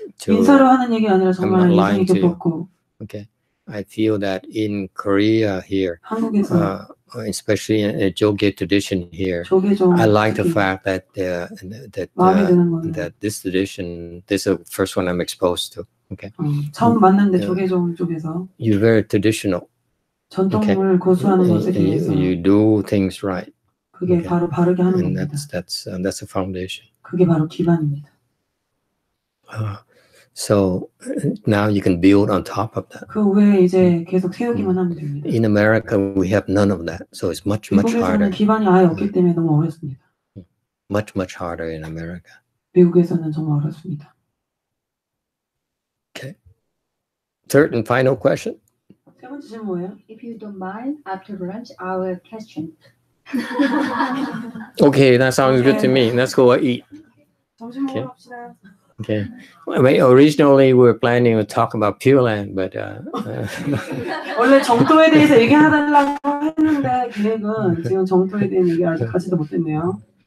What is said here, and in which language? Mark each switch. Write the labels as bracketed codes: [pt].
[ko] 인사로 하는 얘기 아니라 정말 인상 깊었고. [en] Okay, I feel that in Korea here, [ko] 한국에서 [en] especially in a Jogye tradition here, I like the fact that that this tradition, this is the first one I'm exposed to. Okay. [ko] 처음 만났는데 조계종 쪽에서. [en] You're very traditional. [ko] 전통을 고수하는 것에 대해서. [en] You do things right. [ko] 그게 바로 바르게 하는 겁니다. [en] That's the foundation. [ko] 그게 바로 기반입니다. [en] So now you can build on top of that. [ko] 그 외에 이제 계속 세우기만 하면 됩니다. [en] In America, we have none of that, so it's much harder. [ko] 미국에서는 기반이 아예 없기 때문에 너무 어렵습니다. [en] Much harder in America. [ko] 미국에서는 정말 어렵습니다. [en] Okay. Third and final question. [ko] 세 번째 질문 뭐예요? [en] If you don't mind, after lunch, I will question. Okay, that sounds good to me. Let's go eat. [ko] 점심 먹으러 갑시다. [en] Okay. Originally, we were planning to talk about Pure Land, but [ko] 원래 정토에 대해서 얘기하려고 했는데 계획은 지금 정토에 대한 얘기 아직 하지도 못했네요.